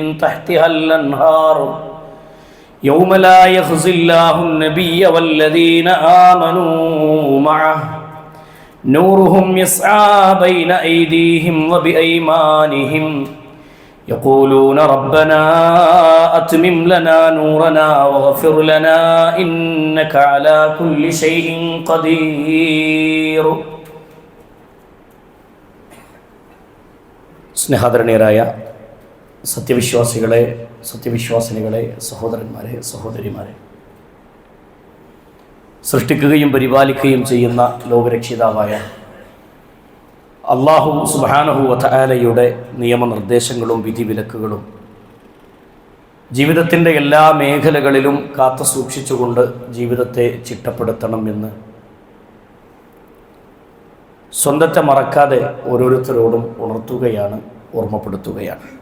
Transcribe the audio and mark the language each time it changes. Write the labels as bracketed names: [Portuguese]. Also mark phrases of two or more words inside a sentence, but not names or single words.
[Arabic] تحتها الأنهار يوم لا يخزي الله النبي والذين آمنوا معه نورهم يسعى بين أيديهم وبأيمانهم يقولون ربنا أتمم لنا نورنا واغفر لنا إنك على كل شيء قدير. [Malayalam] സ്നേഹാദരണീയരായ സത്യവിശ്വാസികളെ, സത്യവിശ്വാസിനികളെ, സഹോദരന്മാരെ, സഹോദരിമാരെ, സൃഷ്ടിക്കുകയും പരിപാലിക്കുകയും ചെയ്യുന്ന ലോകരക്ഷിതാവായ [Arabic] الله سبحانه وتعالى [Malayalam] നിയമനിർദ്ദേശങ്ങളും വിധിവിലക്കുകളും ജീവിതത്തിൻ്റെ എല്ലാ മേഖലകളിലും കാത്തു സൂക്ഷിച്ചുകൊണ്ട് ജീവിതത്തെ ചിട്ടപ്പെടുത്തണം എന്ന് സ്വന്തത്തെ മറക്കാതെ ഓരോരുത്തരോടും ഉണർത്തുകയാണ്, ഓർമ്മപ്പെടുത്തുകയാണ്.